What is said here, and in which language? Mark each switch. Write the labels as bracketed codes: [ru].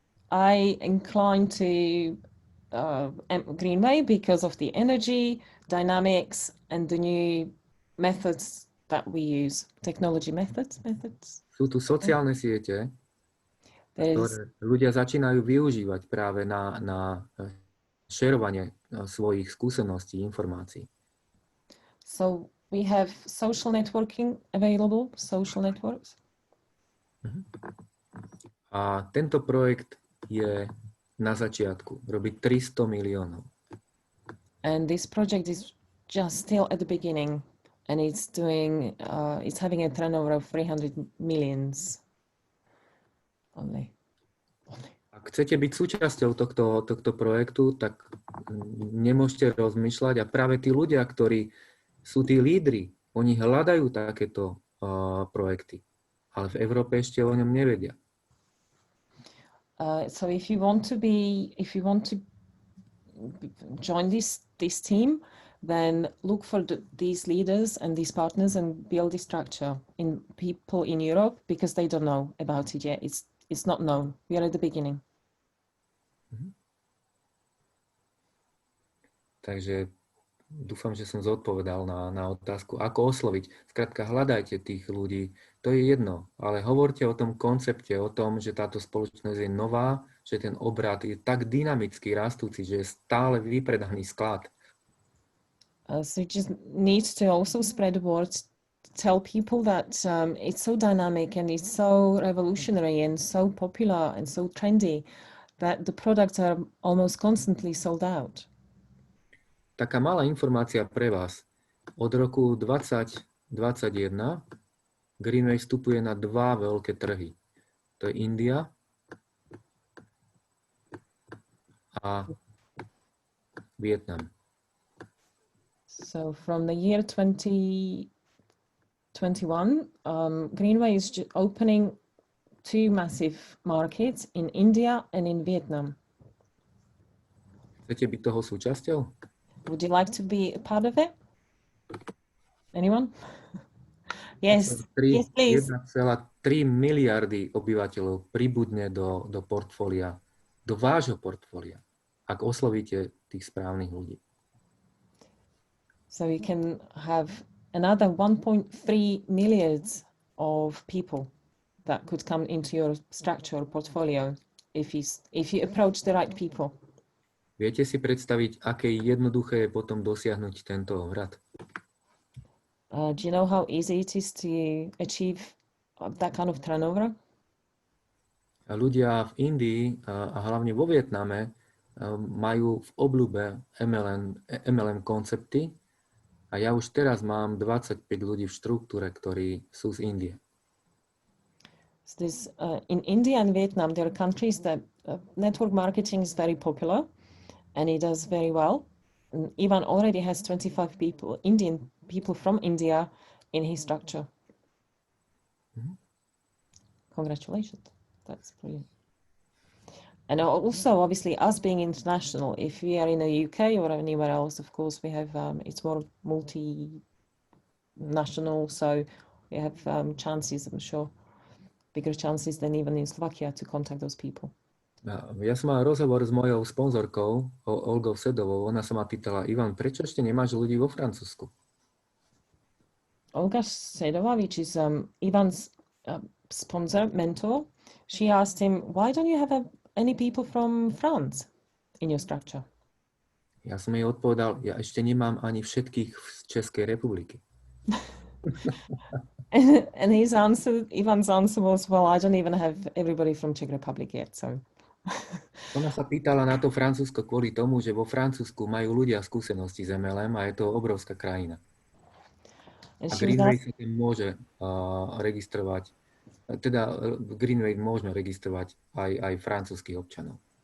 [en] I incline to Greenway because of the energy, dynamics, and the new methods that we use, technology methods. [sk] Sú tu sociálne siete, ktoré ľudia začínajú využívať práve na šerovanie svojich skúseností, informácií. [en] So we have social networking available, social networks. [sk] A tento projekt je na začiatku, robí 300 miliónov. [en] And this project is just still at the beginning, and it's doing, it's having a turnover of 300 millions only. [sk] Ak chcete byť súčasťou tohto projektu, tak nemôžete rozmýšľať a práve tí ľudia, ktorí sú tí lídri, oni hľadajú takéto projekty, ale v Európe ešte o ňom nevedia. [en] So if you want to join this team, then look for these leaders and these partners and build this structure in people in Europe, because they don't know about it yet. It's not known. We are at the beginning. [sk] Takže dúfam, že som zodpovedal na otázku, ako osloviť. Skrátka, hľadajte tých ľudí, to je jedno, ale hovorte o tom koncepte, o tom, že táto spoločnosť je nová, že ten obrad je tak dynamicky rastúci, že je stále vypredaný sklad. [en] So you just need to also spread the word, tell people that it's so dynamic and it's so revolutionary and so popular and so trendy that the products are almost constantly sold out. [sk] Taká malá informácia pre vás. Od roku 2021 Greenway vstupuje na 2 veľké trhy. To je India a Vietnam. [en] So from the year 2021, Greenway is opening 2 massive markets in India and in Vietnam. [sk] Chcete byť toho súčasťou? [en] Would you like to be a part of it? Anyone? Yes, yes, please. [sk] 1,3 miliardy obyvateľov pribudne do portfólia, do vášho portfólia, ak oslovíte tých správnych ľudí. [en] So you can have another 1.3 millions of people that could come into your structure or portfolio if you approach the right people. [sk] Viete si predstaviť, aké jednoduché je potom dosiahnuť tento obrad? [en] Do you know how easy it is to achieve that kind of turnover? [sk] A ľudia v Indii a hlavne vo Vietname majú v obľúbe MLM koncepty a ja už teraz mám 25 ľudí v štruktúre, ktorí sú z Indie. [en] So in India and Vietnam, there are countries that network marketing is very popular. And he does very well. And Ivan already has 25 people, Indian people from India, in his structure. Mm-hmm. Congratulations. That's brilliant. And also, obviously, us being international, if we are in the UK or anywhere else, of course, we have, it's more multinational, so we have chances, I'm sure, bigger chances than even in Slovakia to contact those people. [sk] Ja som mal rozhovor s mojou sponzorkou, Olgou Sedovou. Ona sa ma pýtala, Ivan, prečo ešte nemáš ľudí vo Francúzsku? [en] Olga Sedova, which is Ivan's sponsor, mentor, she asked him, why don't you have any people from France in your structure? [sk] Ja som jej odpovedal, ja ešte nemám ani všetkých z Českej republiky. [en] And Ivan's answer was, well, I don't even have everybody from Czech Republic yet, so... [sk] Ona sa pýtala na to Francúzsko kvôli tomu, že vo Francúzsku majú ľudia skúsenosti s MLM a je to obrovská krajina. A Greenway sa tam môže registrovať, teda Greenway môžeme registrovať aj francúzskych občanov.